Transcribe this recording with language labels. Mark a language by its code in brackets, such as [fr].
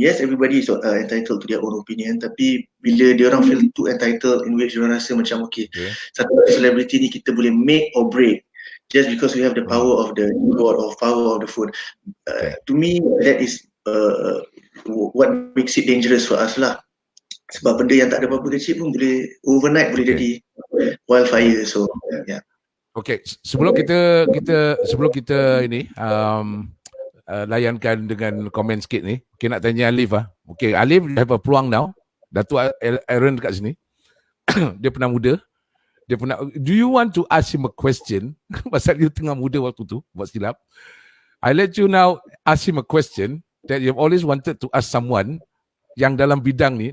[en] Yes, everybody is entitled to their own opinion, [ms] tapi bila dia orang [en] feel too entitled, in which [ms] dia orang rasa macam satu celebrity ni kita boleh [en] make or break just because we have the power of the keyboard or power of the phone. To me, that is what makes it dangerous for us lah. [ms] Sebab benda yang tak ada apa-apa kecil pun boleh overnight boleh jadi wildfire. [en] So [ms] Okay, sebelum kita ini layankan dengan komen sikit ni. Okay, nak tanya Alif lah. Okay, Alif have a peluang now. Datuk Aaron dekat sini. Dia pernah muda. [en] Do you want to ask him a question? [ms] Pasal dia tengah muda waktu tu, buat silap. [en] I let you now ask him a question that you've always wanted to ask someone [ms] yang dalam bidang ni.